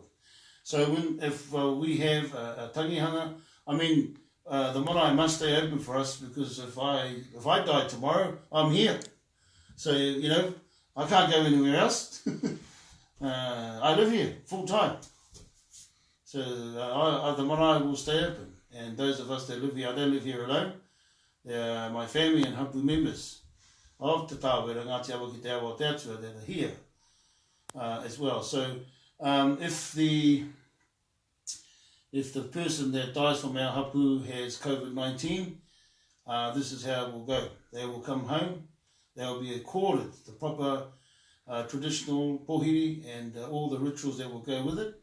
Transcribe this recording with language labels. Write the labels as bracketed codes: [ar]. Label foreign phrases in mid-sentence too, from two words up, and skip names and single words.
[en] So if we have a tangihanga, the marae must stay open for us, because if I die tomorrow, I'm here. So, I can't go anywhere else. I live here full time. So the marae will stay open. And those of us that live here, I don't live here alone. They're my family and hapu members of Te Tāwera, Ngāti Awa ki Te Awa o Te Atua, that are here as well. So if the if the person that dies from our hapu has COVID-19, this is how it will go. They will come home, they will be accorded the proper traditional pohiri and all the rituals that will go with it.